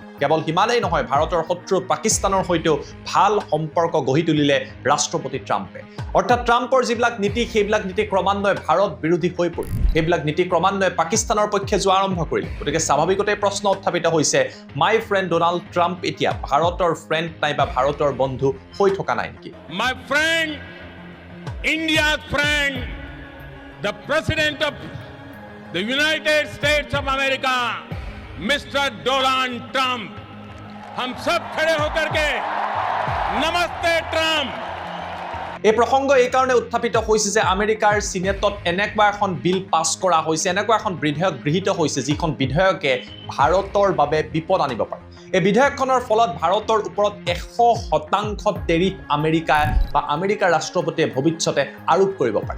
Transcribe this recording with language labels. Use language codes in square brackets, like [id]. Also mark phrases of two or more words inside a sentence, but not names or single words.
[as] কেৱল সিমানেই নহয়, ভাৰতৰ শত্ৰু পাকিস্তানৰ সৈতেও ভাল সম্পৰ্ক গঢ়ি তুলিলে ৰাষ্ট্ৰপতি ট্ৰাম্পে। অৰ্থাৎ ট্ৰাম্পৰ যিবিলাক নীতি, সেইবিলাক নীতি ক্ৰমান্বয়ে ভাৰত বিৰোধী হৈ পৰিল। সেইবিলাক নীতি ক্ৰমান্বয়ে পাকিস্তানৰ পক্ষে যোৱা আৰম্ভ কৰিলে। গতিকে স্বাভাৱিকতে প্ৰশ্ন উত্থাপিত হৈছে, [en] my friend Donald Trump [as] এতিয়া ভাৰতৰ ফ্ৰেণ্ড নাইবা ভাৰতৰ বন্ধু হৈ থকা নাই নেকি? [en] My friend, India's friend, the President of the United States of America, Mr. Donald Trump. [hi] हम सब खड़े होकर के नमस्ते ट्रम्प। [as] এই প্ৰসংগ এই কাৰণে উত্থাপিত হৈছে যে আমেৰিকাৰ চিনেটত এনেকুৱা এখন [en] bill pass [as] কৰা হৈছে, এনেকুৱা এখন বিধেয়ক গৃহীত হৈছে, যিখন বিধেয়কে ভাৰতৰ বাবে বিপদ আনিব পাৰে। এই বিধেয়কখনৰ ফলত ভাৰতৰ ওপৰত 100% টেৰিফ আমেৰিকা বা আমেৰিকাৰ ৰাষ্ট্ৰপতিয়ে ভৱিষ্যতে আৰোপ কৰিব পাৰে।